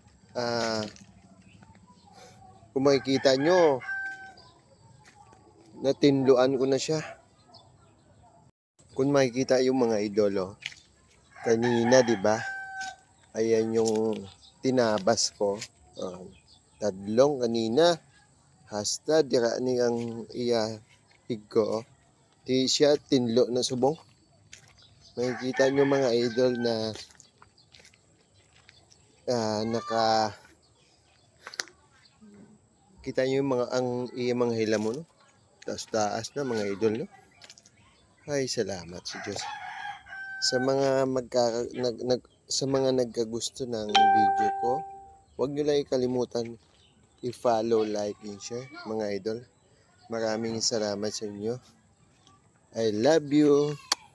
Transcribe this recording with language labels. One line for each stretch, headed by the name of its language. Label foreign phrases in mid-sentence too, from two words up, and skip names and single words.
Filipino: Kung makikita nyo, natinluan ko na siya. Kung makikita yung mga idol, kanina, di ba? Ayan yung tinabas ko. Tadlong kanina.
Hiligaynon: Hasta dira ni ang iya higko. Di siya tinlo na subong.
Filipino: Makikita nyo mga idol na kita nyo yung mga
Hiligaynon: ang iya mga hilamon,
Filipino: no? Taas na mga idol, no? Ay, salamat sa Diyos. Sa mga sa mga nagkagusto ng video ko, huwag nyo lang ikalimutan i-follow,
English: like, and share
Filipino: mga idol. Maraming salamat sa inyo.
English: I love you.